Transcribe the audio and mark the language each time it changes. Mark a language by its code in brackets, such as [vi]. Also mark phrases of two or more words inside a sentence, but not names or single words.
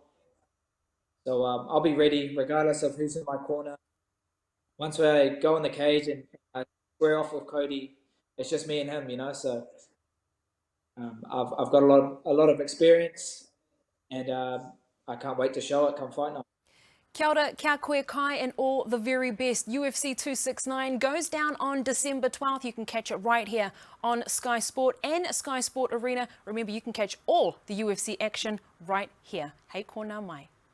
[en] So I'll be ready regardless of who's in my corner. Once I go in the cage and square off with Cody, it's just me and him. So I've got a lot of experience, and I can't wait to show it come fight night. [mi] Kia ora, kia koe kai, [en] and all the very best. UFC 269 goes down on December 12th. You can catch it right here on Sky Sport and Sky Sport Arena. Remember, you can catch all the UFC action right here. [mi] Hei kona mai.